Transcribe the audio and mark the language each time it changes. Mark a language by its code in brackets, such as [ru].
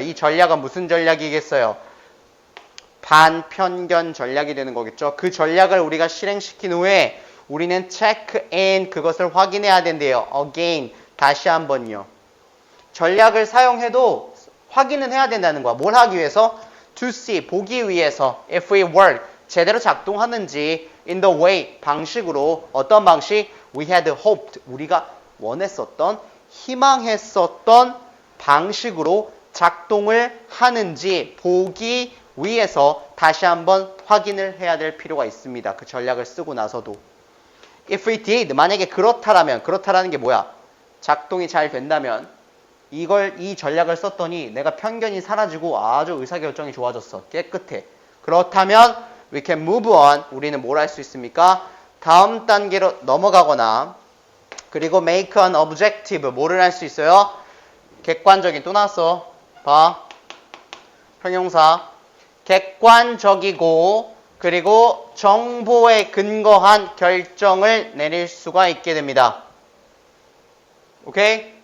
[ko] 이 전략은 무슨 전략이겠어요? 반편견 전략이 되는 거겠죠. 그 전략을 우리가 실행시킨 후에 우리는 [en] check in [ko] 그것을 확인해야 된대요. again 다시 한번요. 전략을 사용해도 확인은 해야 된다는 거야. 뭘 하기 위해서? [en] to see [ko] 보기 위해서 [en] if it work [ko] 제대로 작동하는지 [en] in the way [ko] 방식으로 어떤 방식? [en] We had hoped [ko] 우리가 원했었던 희망했었던 방식으로 작동을 하는지 보기 위해서 다시 한번 확인을 해야 될 필요가 있습니다. 그 전략을 쓰고 나서도 [en] if it did [ko] 만약에 그렇다라는 게 뭐야? 작동이 잘 된다면 이 전략을 썼더니 내가 편견이 사라지고 아주 의사결정이 좋아졌어. 깨끗해. 그렇다면 [en] we can move on. [ko] 우리는 뭘 할 수 있습니까? 다음 단계로 넘어가거나 그리고 [en] make an objective. [ko] 뭐를 할 수 있어요? 객관적인 또 나왔어. 봐. 형용사. 객관적이고 그리고 정보에 근거한 결정을 내릴 수가 있게 됩니다. 오케이?